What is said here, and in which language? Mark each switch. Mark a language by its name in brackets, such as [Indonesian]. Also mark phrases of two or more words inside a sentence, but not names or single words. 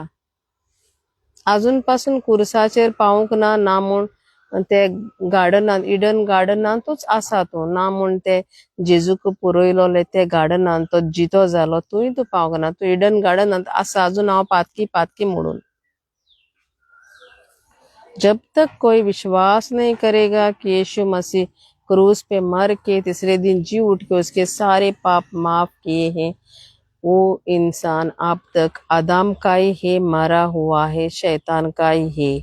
[Konkani] आजून पासून कुर्साचेर पावूंक ना म्हूण ते गार्डनांत इडन गार्डनांतूच आसा तूं. ना म्हूण ते जेजूक पुरयलोले ते गार्डनांत तो जितो जालो थंय तूं पावूंक ना. तूं इडन गार्डनांत आसा आजून हांव पातकी म्हणून. [Hindi] जब तक कोई विश्वास नहीं करेगा कि यीशु मसीह क्रूस पे मर के तीसरे दिन जी उठ के उसके सारे पाप माफ किए हैं, वो इंसान अब तक आदम का ही है, मरा हुआ है, शैतान का ही है.